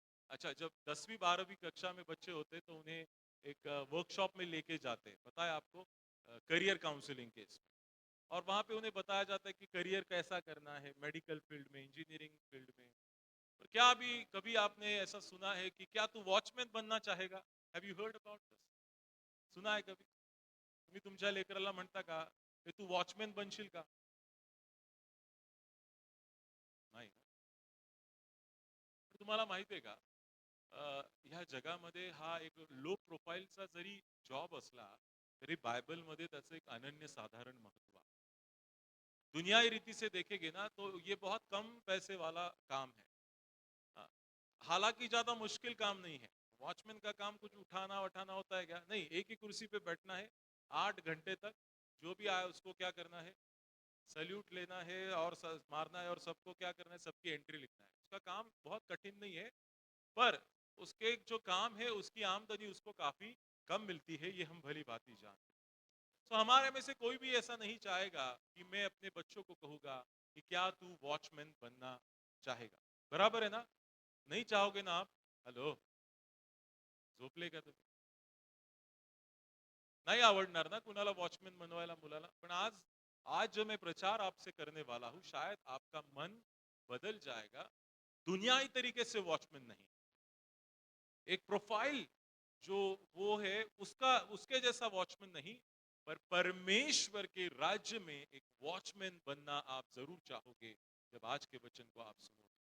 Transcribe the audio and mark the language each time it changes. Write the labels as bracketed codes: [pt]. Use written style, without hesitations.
[hi] अच्छा, जब 10वीं 12वीं कक्षा में बच्चे होते तो उन्हें एक वर्कशॉप में लेके जाते हैं, पता है आपको? करियर काउंसलिंग के इसमें। और वहां पे उन्हें बताया जाता है कि करियर कैसा करना है, मेडिकल फील्ड में, इंजीनियरिंग फील्ड में। और क्या अभी कभी आपने ऐसा सुना है कि क्या तू वॉचमैन बनना चाहेगा? [en] Have you heard about this? [hi] सुना है कभी? [mr] तुम्ही तुमच्या लेकराला म्हणता का की तू वॉचमॅन बनशील का? नाही ना? तर तुम्हाला माहिती आहे का, ह्या जगामध्ये हा एक लो प्रोफाईलचा जरी जॉब असला तरी बायबलमध्ये त्याचं एक अनन्य साधारण महत्व आहे। [hi] दुनियाई रीति से देखेंगे ना तो ये बहुत कम पैसे वाला काम है। हाँ, हालांकि ज्यादा मुश्किल काम नहीं है। वॉचमैन का काम कुछ उठाना वठाना होता है क्या? नहीं, एक ही कुर्सी पे बैठना है 8 घंटे तक। जो भी आए उसको क्या करना है? सल्यूट लेना है और मारना है, और सबको क्या करना है? सबकी एंट्री लिखना है। उसका काम बहुत कठिन नहीं है, पर उसके जो काम है उसकी आमदनी उसको काफी कम मिलती है, ये हम भली भांति जानते हैं। तो हमारे में से कोई भी ऐसा नहीं चाहेगा कि मैं अपने बच्चों को कहूंगा कि क्या तू वॉचमैन बनना चाहेगा? बराबर है ना? नहीं चाहोगे ना आप? हॅलो, [mr] झोपले का तुम्ही? नाही आवडणार ना कुणाला वॉचमैन बनवायला मुलाला? [hi] पण आज आज जो मैं प्रचार आपसे करने वाला हूं, शायद आपका मन बदल जाएगा। दुनियाई तरीके से वॉचमैन नहीं, एक प्रोफाइल जो वो है उसका उसके जैसा वॉचमैन नहीं, पर परमेश्वर के राज्य में एक वॉचमैन बनना आप जरूर चाहोगे जब आज के वचन को आप सुनोगे।